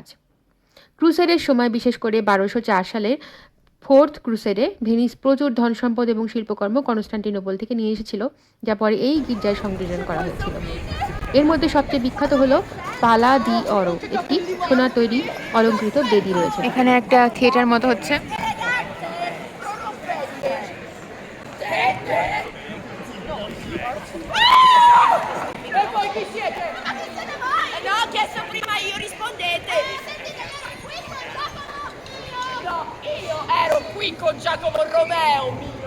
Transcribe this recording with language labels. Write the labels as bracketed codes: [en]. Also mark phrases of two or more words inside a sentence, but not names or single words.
[bn] ক্রুসেডের সময়, বিশেষ করে 1204 সালের ফোর্থ ক্রুসেডে, ভেনিস প্রচুর ধন সম্পদ এবং শিল্পকর্ম কনস্টান্টিনোপল থেকে নিয়ে এসেছিল, যা পরে এই গির্জায় সংযোজন করা হয়েছিল। এর মধ্যে সবচেয়ে বিখ্যাত হলো পালা দি অরো, একটি সোনার তৈরি অলঙ্কৃত বেদি রয়েছে। এখানে একটা থিয়েটার মতো হচ্ছে। [it] E voi chi siete? No, ho chiesto prima io, rispondete! No, io ero qui con Giacomo Romeo mio!